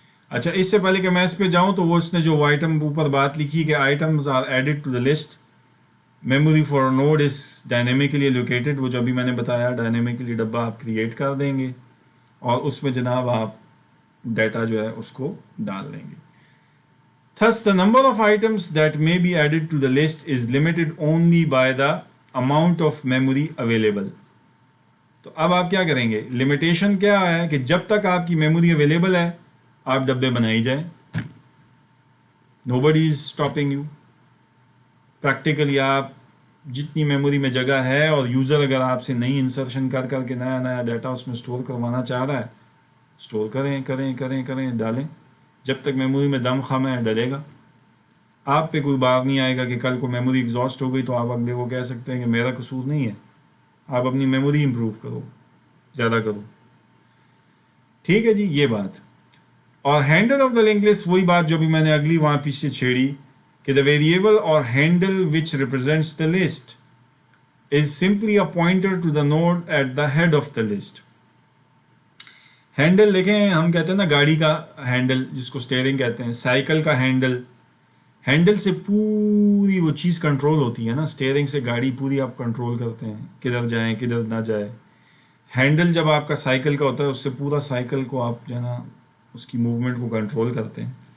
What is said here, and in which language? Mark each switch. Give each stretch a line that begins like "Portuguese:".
Urdu: اچھا اس سے پہلے کہ میں اس پہ جاؤں تو وہ اس نے جو آئٹم اوپر بات لکھی کہ
English: items are added to the list, memory for node is dynamically located,
Urdu: وہ جو ابھی میں نے بتایا ڈائنامیکلی ڈبہ آپ کریٹ کر دیں گے اور اس میں جناب آپ ڈیٹا جو ہے اس کو ڈال دیں گے.
English: Thus the number of items that may be added to the list is limited only by the amount of memory available.
Urdu: تو اب آپ کیا کریں گے؟ لمیٹیشن کیا ہے کہ جب تک آپ کی میموری اویلیبل ہے آپ ڈبے بنائی جائیں،
English: nobody is stopping you.
Urdu: Practically آپ جتنی میموری میں جگہ ہے، اور یوزر اگر آپ سے نئی انسرشن کر کے نیا ڈیٹا اس میں سٹور کروانا چاہ رہا ہے، سٹور کریں ڈالیں، جب تک میموری میں دم خم ہے ڈلے گا. آپ پہ کوئی بار نہیں آئے گا کہ کل کو میموری ایگزاسٹ ہو گئی تو آپ اگلے کو کہہ سکتے ہیں کہ میرا قصور نہیں ہے، آپ اپنی میموری امپروو کرو، زیادہ کرو. ٹھیک ہے جی یہ بات.
English: اور handle of the link list
Urdu: وہی بات جو بھی میں نے اگلی وہاں پیچھے چھیڑی کہ
English: the variable or handle which represents the list is simply a pointer to the node at the head of the list.
Urdu: Handle دیکھیں ہم کہتے ہیں نا گاڑی کا ہینڈل جس کو اسٹیئرنگ کہتے ہیں، سائیکل کا ہینڈل، ہینڈل سے پوری وہ چیز کنٹرول ہوتی ہے نا، اسٹیئرنگ سے گاڑی پوری آپ کنٹرول کرتے ہیں، کدھر جائیں کدھر نہ جائے. ہینڈل جب آپ کا سائیکل کا ہوتا ہے اس سے پورا سائیکل کو آپ جو ہے نا اس کی موومنٹ کو کنٹرول کرتے ہیں.